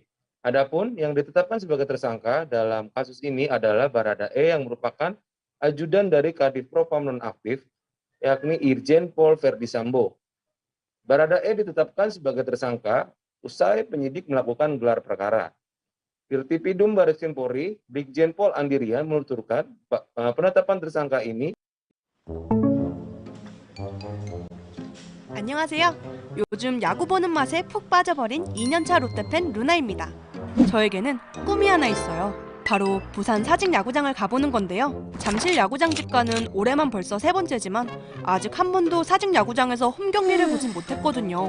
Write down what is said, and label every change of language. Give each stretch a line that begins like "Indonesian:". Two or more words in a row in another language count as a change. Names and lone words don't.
Indonesian: Adapun yang ditetapkan sebagai tersangka dalam kasus ini adalah Baradae yang merupakan ajudan dari Kadif Propam nonaktif, yakni Irjen Pol Verdi Sambo. Baradae ditetapkan sebagai tersangka usai penyidik melakukan gelar perkara. Dirtipidum Baris Krim Polri, Brigjen Pol Andirian menuturkan penetapan tersangka ini.
Korean: 안녕하세요. 요즘 야구 보는 맛에 푹 빠져버린 2년차 롯데팬 루나입니다. 저에게는 꿈이 하나 있어요. 바로 부산 사직 야구장을 가보는 건데요. 잠실 야구장 집가는 올해만 벌써 3번째지만 아직 한 번도 사직 야구장에서 홈 경기를 보진 못했거든요.